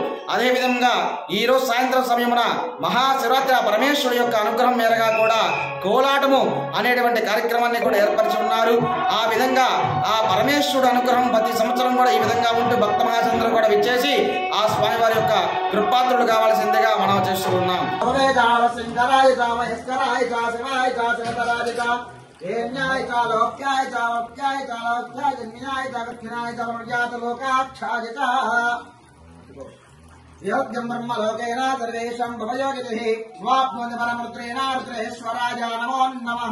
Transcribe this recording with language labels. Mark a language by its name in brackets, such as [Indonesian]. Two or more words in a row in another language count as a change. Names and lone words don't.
[Telugu] అదేవిధంగా ఈరోజు సాయంత్రం సమయమున మహాశివరాత్రి పరమేశ్వరుడు యొక్క అనుగ్రహం మేరగా కూడా కోలాటము అనేటువంటి కార్యక్రమాన్ని కూడా ఏర్పరిచి ఉన్నారు. ఆ విధంగా ఆ పరమేశ్వరుడు అనుగ్రహం ప్రతి సంవత్సరం కూడా ఈ విధంగా ఉంటూ భక్త మహాచంద్రులు కూడా విచ్చేసి ఆ స్వామివారి యొక్క కృపాత్రులు కావాల్సిందిగా మనం చేస్తూ ఉన్నాం. [Sanskrit] योग्यं ब्रह्मलोकेन सर्वेषां भवयोगिभिः स्वाप्नोति परमरुद्रेण रुद्रेश्वराय नमो नमः।